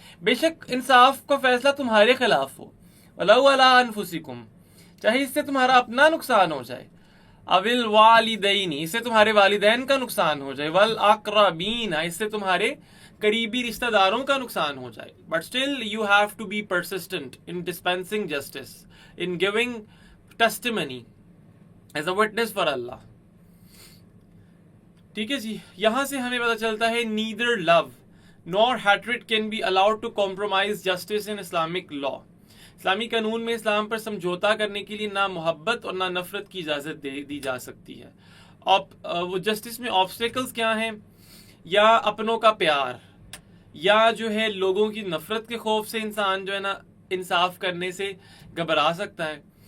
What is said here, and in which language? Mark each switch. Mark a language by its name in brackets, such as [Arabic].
[Urdu] بے شک انصاف کا فیصلہ تمہارے خلاف ہو. [Arabic] وَلَوْ عَلَىٰ أَنفُسِكُمْ، [Urdu] چاہے اس سے تمہارا اپنا نقصان ہو جائے، اول والدین، اس سے تمہارے والدین کا نقصان ہو جائے، والاقربین، اس سے تمہارے قریبی رشتہ داروں کا نقصان ہو جائے. [English] But still you have to be persistent in dispensing justice, in giving testimony as a witness for Allah. [Urdu] ٹھیک ہے جی. یہاں سے ہمیں پتہ چلتا ہے [English] neither love nor hatred can be allowed to compromise justice in Islamic law. [Urdu] اسلامی قانون میں اسلام پر سمجھوتا کرنے کے لیے نہ محبت اور نہ نفرت کی اجازت دی جا سکتی ہے. وہ جسٹس میں آبسٹیکلز کیا ہیں؟ یا اپنوں کا پیار، یا جو ہے لوگوں کی نفرت کے خوف سے انسان جو ہے نا انصاف کرنے سے گھبرا سکتا ہے.